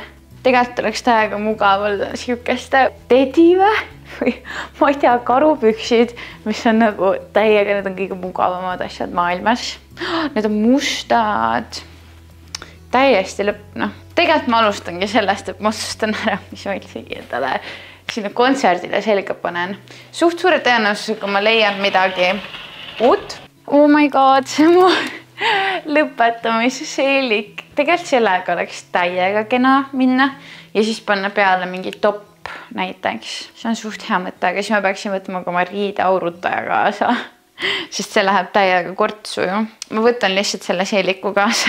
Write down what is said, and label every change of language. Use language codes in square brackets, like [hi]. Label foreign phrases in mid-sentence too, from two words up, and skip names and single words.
[et] Tegelikult oleks täiega mugav olla siukeste tedive või ma ei tea, karupüksid, mis on nagu täiega, need on kõige mugavamad asjad maailmas. Need on mustad. Täiesti lõpp, noh. Tegelikult ma alustangi sellest, et ma otsustan ära, mis ma üldsegi endale sinna kontserdile selga panen. Suht suure tõenäosusega ma leian midagi uut. [en] Oh my god, [et] see mu lõpetamise seelik. Tegelikult sellega oleks täiega kena minna ja siis panna peale mingi topp näiteks. See on suht hea mõte, aga siis ma peaksin võtma ka oma riideaurutaja kaasa. sest see läheb täiega kortsu ju. Ma võtan lihtsalt selle seeliku kaasa.